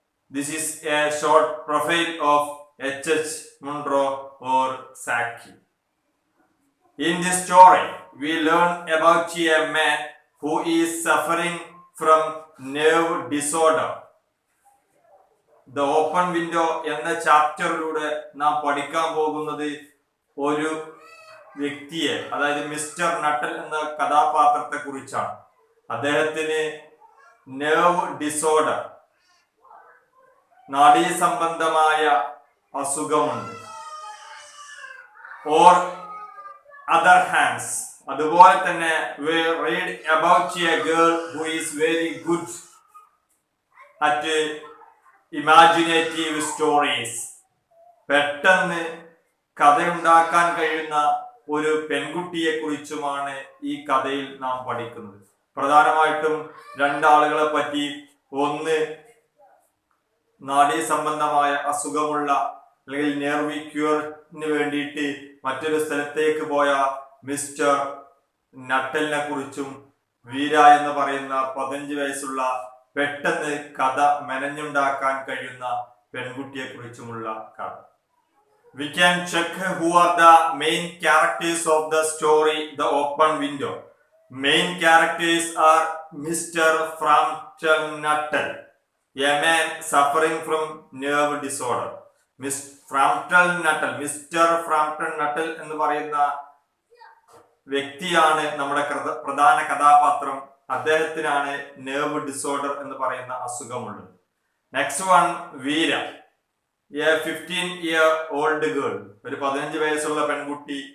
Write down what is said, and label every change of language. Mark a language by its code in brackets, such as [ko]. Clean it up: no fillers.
[en] This is a short profile of H. Munro or Saki. In this story, we learn about a man who is suffering from nerve disorder. [ml] The open window എന്ന ചാപ്റ്ററിലൂടെ നാം പഠിക്കാൻ പോകുന്നത് ഒരു വ്യക്തിയെ, അതായത് mister നട്ടൽ എന്ന കഥാപാത്രത്തെ കുറിച്ചാണ്. അദ്ദേഹത്തിന് നെർവ് ഡിസോർഡർ, നാഡീ സംബന്ധമായ അസുഖമുണ്ട്. [en] or other hands, [ml] അതുപോലെ തന്നെ [en] we read about a girl who is very good at imaginative stories. [ml] പെട്ടെന്ന് കഥയുണ്ടാക്കാൻ കഴിയുന്ന ഒരു പെൺകുട്ടിയെ കുറിച്ചുമാണ് ഈ കഥയിൽ നാം പഠിക്കുന്നത്. പ്രധാനമായിട്ടും രണ്ടാളുകളെ പറ്റി. ഒന്ന്, നാഡീ സംബന്ധമായ അസുഖമുള്ള അല്ലെങ്കിൽ നെർവി ക്യൂറിന് വേണ്ടിയിട്ട് മറ്റൊരു സ്ഥലത്തേക്ക് പോയ മിസ്റ്റർ നട്ടലിനെ കുറിച്ചും വീര എന്ന് പറയുന്ന 15 വയസ്സുള്ള പെട്ടെന്ന് കഥ മെനഞ്ഞുണ്ടാക്കാൻ കഴിയുന്ന പെൺകുട്ടിയെ കുറിച്ചുമുള്ള കഥ. [en] We can check who are the main characters of the story The Open Window. Main characters are Mr. Frampton Nuttall, a man suffering from nerve disorder. Mr. [ml] Frampton Nuttall എന്ന് പറയുന്ന വ്യക്തിയാണ് നമ്മുടെ പ്രധാന കഥാപാത്രം. അദ്ദേഹത്തിനാണ് നെർവ് ഡിസോർഡർ എന്ന് പറയുന്ന അസുഖമുള്ളത്. [en] next one, Veera, a 15-year-old girl, [ml] ഒരു 15 വയസ്സുള്ള പെൺകുട്ടി.